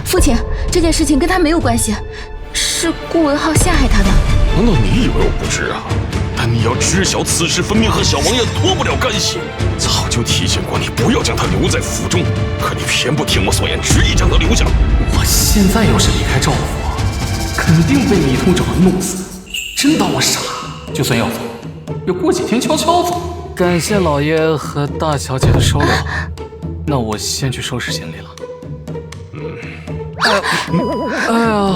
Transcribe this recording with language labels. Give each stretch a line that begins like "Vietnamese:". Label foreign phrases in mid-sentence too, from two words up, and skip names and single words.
Chinese: 父親，這件事情跟他沒有關係，是顧文浩陷害他的。難道你以為我不知啊？但你要知曉，此事分明和小王爺脫不了干係。早就提醒過你不要將他留在府中，可你偏不聽我所言，執意將他留下。我現在要是離開趙府，肯定被糜通找人弄死。真當我傻？就算要走，要過幾天悄悄走。感謝老爺和大小姐的收留，那我先去收拾行李了。哎呀，